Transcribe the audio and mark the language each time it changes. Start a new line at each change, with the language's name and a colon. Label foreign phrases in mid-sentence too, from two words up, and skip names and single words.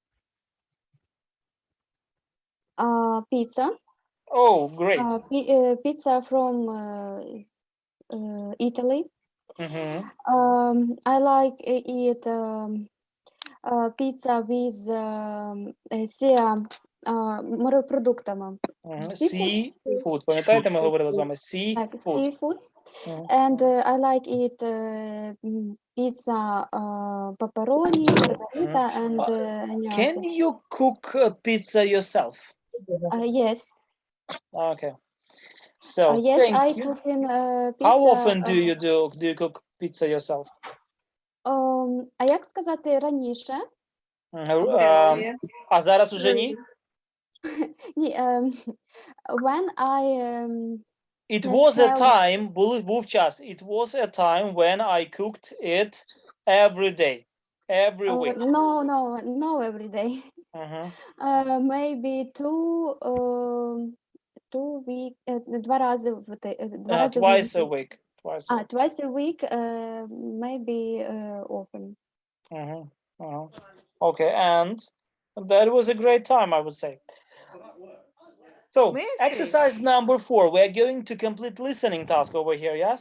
English: Pizza. Oh, great. Pizza from Italy. I like eat pizza with морепродуктами.
Ukrainian: Seafood. Пам'ятаєте, ми говорили з вами seafood.
English: Seafoods. And I like eat pizza pepperoni, margherita, and Can you cook pizza yourself? Yes. Okay. So Yes, thank I you. cook in pizza. How often do you cook pizza yourself?
Ukrainian: А як сказати раніше? А зараз уже ні? Ні,
English: when I It was a time,
Ukrainian: був час.
English: It was a time when I cooked it every day, every week. No, every day. Maybe 2 week,
Ukrainian: 2 рази в
English: Twice a week. Twice a week, maybe often. Okay, and that was a great time, I would say. So exercise number 4, we're going to complete listening task over here, yes?